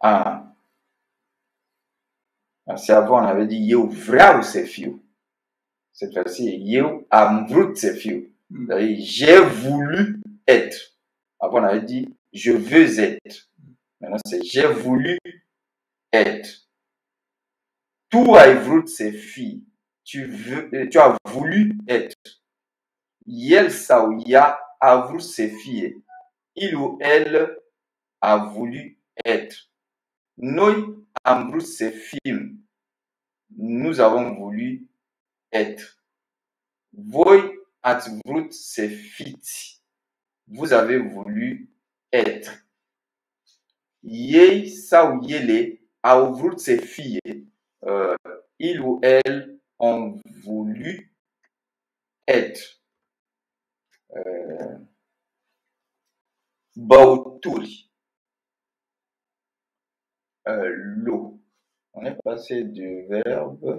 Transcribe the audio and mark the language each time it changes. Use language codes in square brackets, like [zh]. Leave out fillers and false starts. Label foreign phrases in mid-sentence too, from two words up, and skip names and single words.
[fr] C'est avant, on avait dit [ro] eu vreau să fiu. [fr] Cette fois-ci, [ro] eu am vrut să fiu. [fr] J'ai voulu être. Avant, on avait dit je veux être. Maintenant, c'est j'ai voulu être. [ro] Tu as vrut să fii. [fr] Tu as voulu être. [ro] El sau ea a vrut să fie. [fr] Il ou elle a voulu être. [ro] Noi am vrut să fim. [fr] Nous avons voulu être. [ro] Voi ați vrut să fiți. [fr] Vous avez voulu être. [ro] Ei sau ele au vrut să fie. [fr] Ils ou elles ont voulu être. [ro] Băuturi. [fr] L'eau. On est passé du verbe.